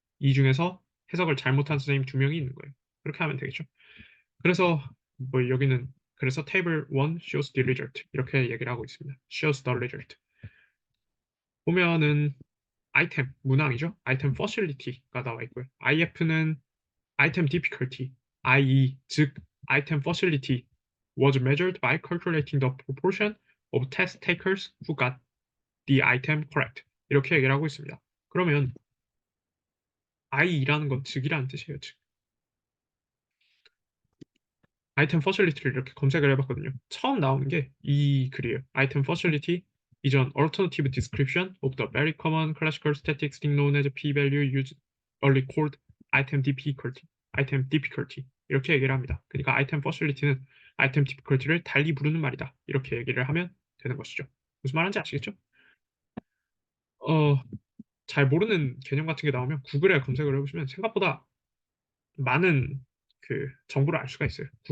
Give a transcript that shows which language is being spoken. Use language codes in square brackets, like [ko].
[ko] 이 중에서 해석을 잘못한 선생님 2명이 있는 거예요. 그렇게 하면 되겠죠. 그래서 뭐 여기는 그래서 [en] table 1 shows the result [ko] 이렇게 얘기를 하고 있습니다. [en] shows the result. [ko] 보면은 아이템 문항이죠. 아이템 facility가 나와 있고요. [en] IF는 item difficulty, IE 즉 item facility was measured by calculating the proportion of test takers who got the item correct. [ko] 이렇게 얘기를 하고 있습니다. 그러면 IE라는 건 즉이라는 뜻이에요. 즉. 아이템 퍼실리티를 이렇게 검색을 해봤거든요. 처음 나오는 게 이 글이에요. [en] 아이템 퍼실리티 is an alternative description of the very common classical statistic known as p-value usually called item difficulty. [ko] item difficulty 이렇게 얘기를 합니다. 그러니까 아이템 퍼실리티는 아이템 difficulty를 달리 부르는 말이다. 이렇게 얘기를 하면 되는 것이죠. 무슨 말인지 아시겠죠? 어, 잘 모르는 개념 같은 게 나오면 구글에 검색을 해보시면 생각보다 많은 그 정보를 알 수가 있어요.